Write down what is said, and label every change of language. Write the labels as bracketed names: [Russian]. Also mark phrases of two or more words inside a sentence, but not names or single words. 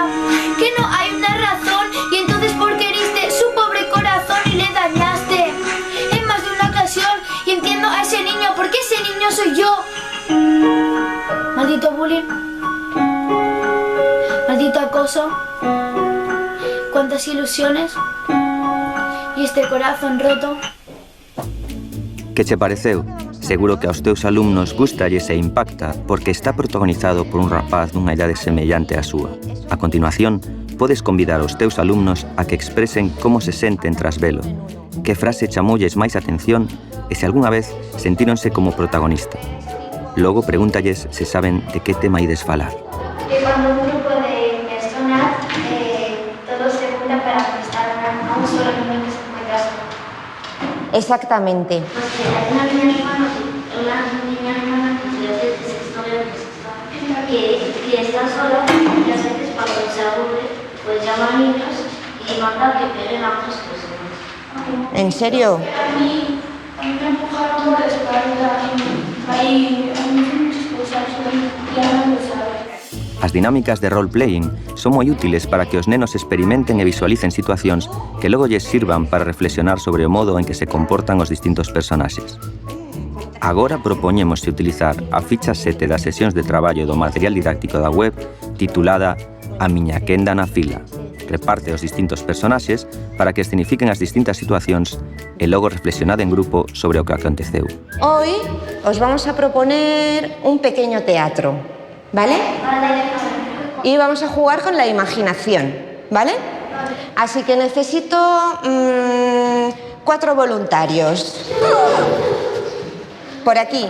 [Spanish] Que no hay una razón y entonces ¿por qué heriste su pobre corazón y le dañaste en más de una ocasión? Y entiendo a ese niño porque ese niño soy yo. Maldito bullying, maldito acoso, cuántas ilusiones y este corazón roto. [Galician] Que che pareceu? Seguro que aos teus alumnos gustalles e impacta porque está protagonizado por un rapaz dunha idade semellante á súa. A continuación, podes convidar aos teus alumnos a que expresen como se senten tras velo, que frase chamolles máis atención e se algunha vez sentíronse como protagonista. Logo pregúntalles se saben de que tema ides falar. [Spanish] Que cuando un grupo de personas todos se juntan para prestar a un solo niño que se encuentra solo. Exactamente. Pues que hay una niña hermana de sexto que está sola y a veces cuando se aburre pues llama a niños y manda que peguen a otras personas. ¿En serio? A mí me empujaron por la espalda y ahí muchas cosas y ya no lo sabe. [Galician] As dinámicas de role-playing son moi útiles para que os nenos experimenten e visualicen situacións que logo lles sirvan para reflexionar sobre o modo en que se comportan os distintos personaxes. Agora propoñemos utilizar a ficha 7 das sesións de traballo do material didáctico da web titulada A miña quenda na fila. reparte os distintos personaxes para que escenifiquen as distintas situacións e logo reflexionade en grupo sobre o que aconteceu. [Spanish] Hoy os vamos a proponer un pequeño teatro, ¿vale? Y vamos a jugar con la imaginación, ¿vale? Así que necesito 4 voluntarios. Por aquí.